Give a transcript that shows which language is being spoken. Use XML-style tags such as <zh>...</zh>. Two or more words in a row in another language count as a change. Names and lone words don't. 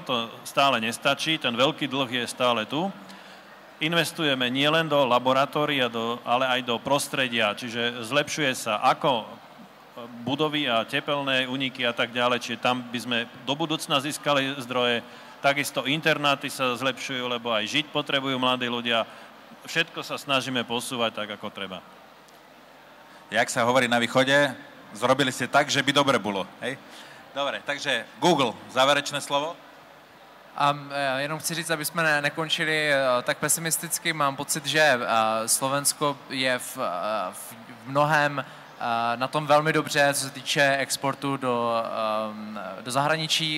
<sk>To stále nestačí, ten veľký dlh je stále tu. Investujeme nielen do laboratórií, ale aj do prostredia, čiže zlepšuje sa ako budovy a tepelné úniky a tak ďalej, čiže tam by sme do budúcna získali zdroje. Takisto internáty sa zlepšujú, lebo aj žiť potrebujú mladí ľudia. Všetko sa snažíme posúvať tak, ako treba. Jak sa hovorí na východe, zrobili ste tak, že by dobre bolo, hej? Dobre, takže Google, záverečné slovo?</sk> <cs>Jenom chci říct, aby jsme nekončili tak pesimisticky. Mám pocit, že Slovensko je v mnohem na tom velmi dobře, co se týče exportu do zahraničí.</cs>